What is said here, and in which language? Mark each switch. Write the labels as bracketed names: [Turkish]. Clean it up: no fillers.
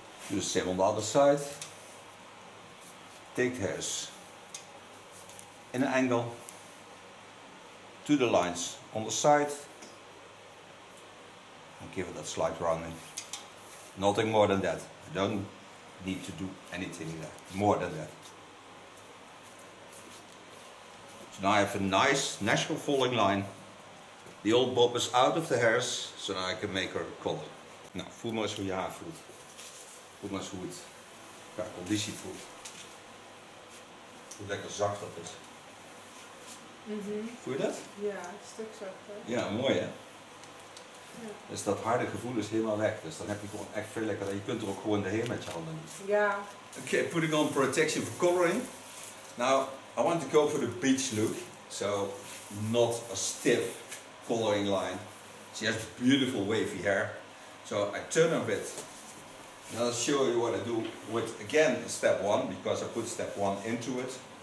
[English] Do the same on the other side. Take the hairs in an angle to the lines on the side and give it a slight rounding. Nothing more than that. You don't need to do anything more than that. So now I have a nice natural falling line. The old bob is out of the hairs, so now I can make her color. [Dutch] Nou, voel maar eens hoe je haar voelt. Voel maar eens hoe het qua conditie voelt. Hoe lekker zacht dat is. Voel je dat? Ja, een stuk zachter. Ja, mooi hè? Ja. Dus dat harde gevoel is helemaal weg. Dus dan heb je gewoon echt veel lekkerder. Je kunt er ook gewoon doorheen met je handen. Ja. [English] Okay, putting on protection for coloring. Now I want to go for the beach look. So not a stiff coloring line. She has beautiful wavy hair. So I turn a bit. And I'll show you what I do with, again, step 1, because I put step 1 into it.